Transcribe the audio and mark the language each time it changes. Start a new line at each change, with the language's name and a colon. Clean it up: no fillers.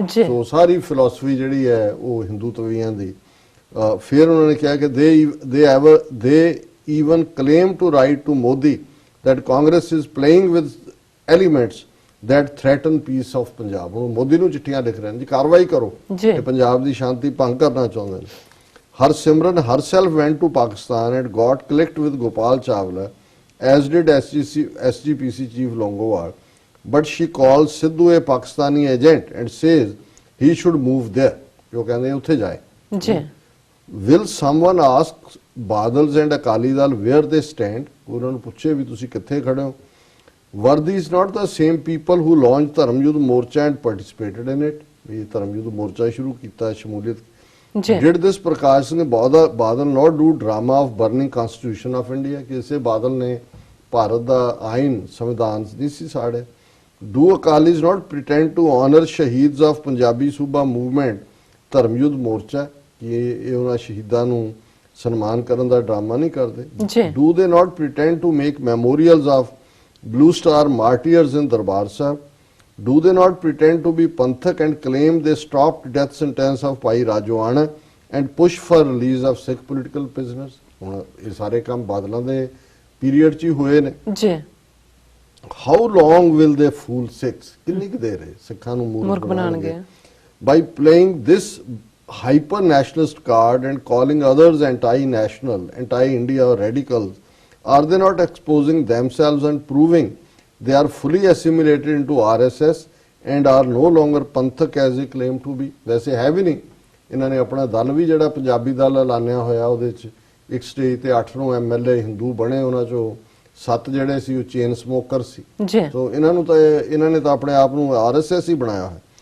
Punjabi: ਸੋ ਸਾਰੀ philosophy ਜਿਹੜੀ ਹੈ ਉਹ ਹਿੰਦੂਤਵੀਆਂ ਦੀ। ਫਿਰ ਉਹਨਾਂ ਨੇ ਕਿਹਾ ਕਿ
English: they even claim to write to Modi that Congress is playing with elements that threaten peace of Punjab।
Punjabi: ਉਹ ਮੋਦੀ ਨੂੰ ਚਿੱਠੀਆਂ ਲਿਖ ਰਹੇ ਨੇ ਜੀ ਕਾਰਵਾਈ ਕਰੋ ਕਿ ਪੰਜਾਬ ਦੀ ਸ਼ਾਂਤੀ ਭੰਗ ਕਰਨਾ ਚਾਹੁੰਦੇ ਨੇ।
English: Harsimran herself went to Pakistan and got clicked with Gopal Chawla, as did SGPC chief Longowal, but she calls Sidhu a Pakistani agent and says he should move there।
Punjabi: ਉਹ ਕਹਿੰਦੇ ਉੱਥੇ ਜਾਏ।
English: Will someone ask Badals and Akali Dal where they stand?
Punjabi: ਉਹਨਾਂ ਨੂੰ ਪੁੱਛੇ ਵੀ ਤੁਸੀਂ ਕਿੱਥੇ ਖੜੇ ਹੋ।
English: Were these not the same people who launched Dharam Yudh Morcha and participated in it?
Punjabi: ਵੀ ਧਰਮਯੁੱਧ ਮੋਰਚਾ ਸ਼ੁਰੂ ਕੀਤਾ, ਸ਼ਮੂਲੀਅਤ।
English: Did this Prakash Singh Badal not do drama of burning constitution of India?
Punjabi: ਕਿ ਇਸੇ ਬਾਦਲ ਨੇ ਭਾਰਤ ਦਾ ਆਇਨ, ਸੰਵਿਧਾਨ ਨਹੀਂ ਸੀ ਸਾੜੇ।
English: Do Akalis not pretend to honor shaheeds of Punjabi Suba movement, Dharam Yudh Morcha,
Punjabi: ਕਿ ਇਹ ਉਹਨਾਂ ਸ਼ਹੀਦਾਂ ਨੂੰ ਸਨਮਾਨ ਕਰਨ ਦਾ ਡਰਾਮਾ ਨਹੀਂ ਕਰਦੇ।
English: Do they not pretend to make memorials of Blue Star martyrs in Darbar Sahib? Do they not pretend to be Panthak and claim they stopped death sentence of Bhai Rajwana and push for release of Sikh political prisoners?
Punjabi: ਹੁਣ ਇਹ ਸਾਰੇ ਕੰਮ ਬਾਦਲਾਂ ਦੇ period 'ਚ ਹੀ ਹੋਏ ਨੇ।
English: How long will they fool Sikhs?
Punjabi: ਕਿੰਨੀ ਕੁ ਦੇਰ ਸਿੱਖਾਂ ਨੂੰ ਮੂਰਖ ਬਣਾਉਣਗੇ?
English: By playing this hyper nationalist card and calling others anti-national, anti-India or radicals, are they not exposing themselves and proving they are fully assimilated into RSS and are no longer Panthic as a claim to be.
Punjabi: ਵੈਸੇ ਹੈ ਵੀ ਨਹੀਂ, ਇਹਨਾਂ ਨੇ ਆਪਣਾ ਦਲ ਵੀ ਜਿਹੜਾ ਪੰਜਾਬੀ ਦਲ ਐਲਾਨਿਆ ਹੋਇਆ, ਉਹਦੇ 'ਚ ਇੱਕ ਸਟੇਜ ਤੇ 8 ਨੂੰ MLA ਹਿੰਦੂ ਬਣੇ, ਉਹਨਾਂ 'ਚੋਂ 7 ਜਿਹੜੇ ਸੀ ਉਹ ਚੇਨ ਸਮੋਕਰ ਸੀ। ਜੀ ਸੋ ਇਹਨਾਂ ਨੇ ਤਾਂ ਆਪਣੇ ਆਪ ਨੂੰ RSS ਹੀ ਬਣਾਇਆ ਹੋਇਆ।